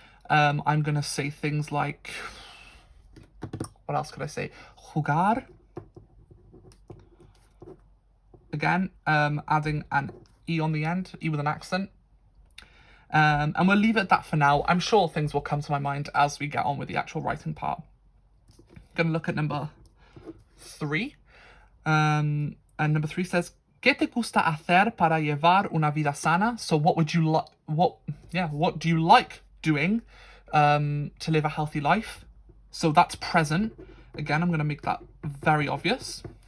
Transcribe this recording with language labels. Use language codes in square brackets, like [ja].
[en] I'm going to say things like, what else could I say? Jugar. Again, adding an e on the end, e with an accent. And we'll leave it at that for now. I'm sure things will come to my mind as we get on with the actual writing part. Going to look at number 3. [es] And number 3 says, ¿Qué te gusta hacer para llevar una vida sana? [en] So what would you like? What do you like doing to live a healthy life? So that's present. Again, I'm going to make that very obvious.